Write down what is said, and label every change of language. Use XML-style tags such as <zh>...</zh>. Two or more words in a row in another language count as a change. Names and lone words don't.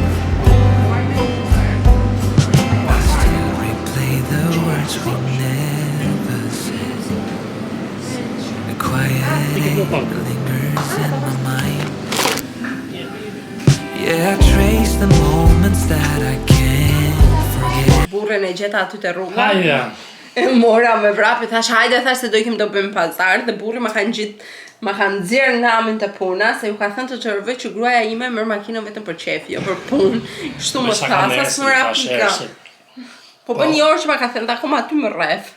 <en>Still replay the words we never said. The quiet ache lingers in my mind. Yeah, I trace the moments that I can't forget.</en> <sq>Burrën e gjeta aty te rruga. Hajde. E mora me vrap, thash hajde, thash se do ikim do bëjmë pazar, dhe burri ma kanë nxjerr namin te puna, se ju ka thënë të çorvë që gruaja ime merr makinën vetëm për qef, jo për punë. Kështu më tha, sa s'mora pika. Po bën një orë që ma ka thënë, akoma aty më rref.</sq>